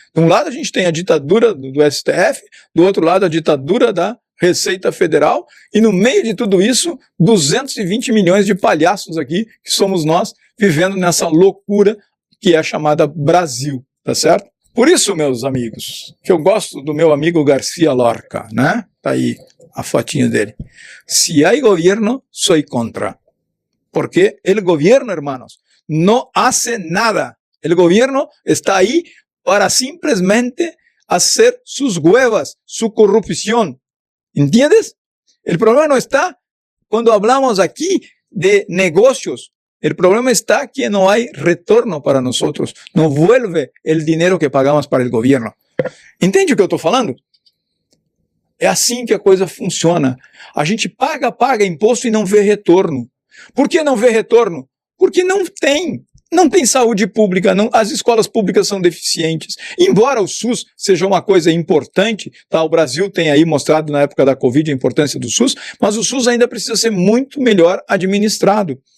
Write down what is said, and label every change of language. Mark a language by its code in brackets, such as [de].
[pt] De um lado a gente tem a ditadura do STF, do outro lado a ditadura da Receita Federal, e no meio de tudo isso, 220 milhões de palhaços aqui, que somos nós, vivendo nessa loucura que é chamada Brasil, tá certo? Por isso, meus amigos, que eu gosto do meu amigo Garcia Lorca, né? Tá aí a fotinha dele. [es] Se hay gobierno, soy contra. Porque el gobierno, hermanos, no hace nada. El gobierno está ahí para simplemente hacer sus huevas, su corrupción. ¿Entiendes? El problema no está cuando hablamos aquí de negocios. El problema está que no hay retorno para nosotros. No vuelve el dinero que pagamos para el gobierno. [pt] Entende o que eu estou falando? É assim que a coisa funciona. A gente paga imposto e não vê retorno. Por que não vê retorno? Porque não tem saúde pública, as escolas públicas são deficientes. Embora o SUS seja uma coisa importante, tá? O Brasil tem aí mostrado na época da Covid a importância do SUS, mas o SUS ainda precisa ser muito melhor administrado.